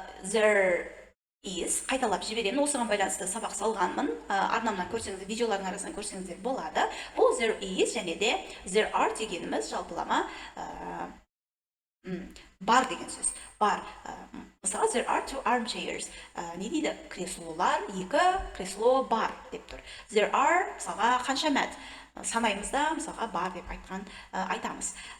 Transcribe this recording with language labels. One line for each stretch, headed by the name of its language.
English: There is,
Kazakh: қайталап жіберемін, осыған байланысты сабақ салғанмын. Арнамнан көрсеңіздер, видеолардың арасынан көрсеңіздер болады. Бұл
English: there is
Kazakh: және де
English: there are
Kazakh: дегеніміз жалпылама бар деген сөз. Бар. Мысалы,
English: there are two armchairs.
Kazakh: Не дейді? Креслолар, екі кресло бар деп тұр.
English: There are,
Kazakh: мысалға, қанша мәт? Санаймызда, мысалға, бар деп айтамыз.